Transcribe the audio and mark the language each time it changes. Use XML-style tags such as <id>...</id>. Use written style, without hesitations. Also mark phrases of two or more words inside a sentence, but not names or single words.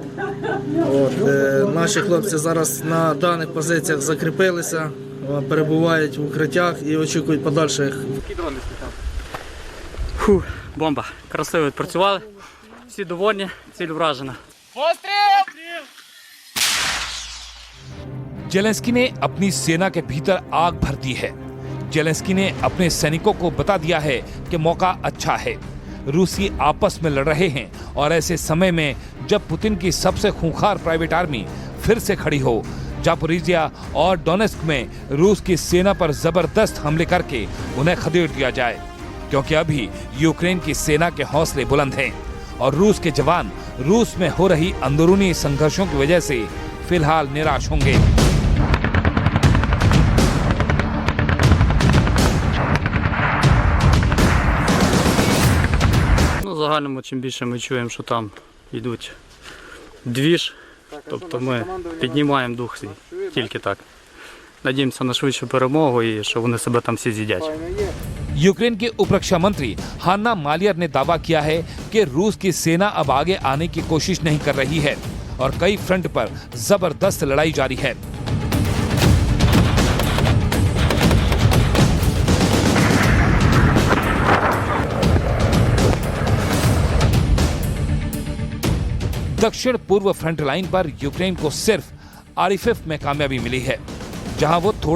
<uk>Наші хлопці зараз на даних позиціях закріпилися, перебувають в укриттях і очікують подальших. Бомба. Красиво відпрацювали. Всі довольні, ціль вражена.</uk> <hi>जेलेंस्की ने अपनी सेना के भीतर आग भर दी है। जेलेंस्की ने अपने सैनिकों को बता दिया है कि मौका अच्छा है। रूसी आपस में लड़ रहे हैं और ऐसे समय में जब पुतिन की सबसे खूंखार</hi> <en>private army</en> <hi>फिर से खड़ी हो, जापोरिजिया और डोनेस्क में रूस की सेना पर जबरदस्त हमले करके उन्हें खदेड़ दिया जाए, क्योंकि अभी यूक्रेन की सेना के हौसले बुलंद हैं और रूस के जवान रूस में हो रही अंदरूनी संघर्षों की वजह से फिलहाल निराश होंगे।</hi> <uk>В загальному, чим більше ми чуємо, що там йдуть двіж, тобто ми піднімаємо дух свій, тільки так. Надіємося на швидшу перемогу і що вони себе там всі з'їдять.</uk> <hi>यूक्रेन के उपरक्षा मंत्री हान्ना मालियर ने दावा किया है कि रूस की सेना अब आगे आने की कोशिश नहीं कर रही है और कई फ्रंट पर जबरदस्त लड़ाई जारी है। दक्षिण पूर्व</hi> <en>front line</en> <hi>पर यूक्रेन को सिर्फ आरिफिफ में कामयाबी मिली है, जहां वो थोड़ा</hi>